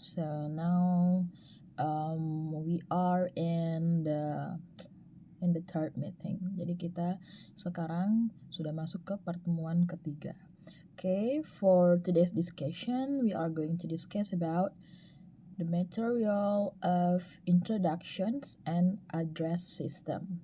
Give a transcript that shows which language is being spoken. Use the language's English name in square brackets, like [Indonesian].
[English] So now we are in the third meeting. [Indonesian] Jadi kita sekarang sudah masuk ke pertemuan ketiga. [English] Okay, for today's discussion, we are going to discuss about the material of introductions and address system.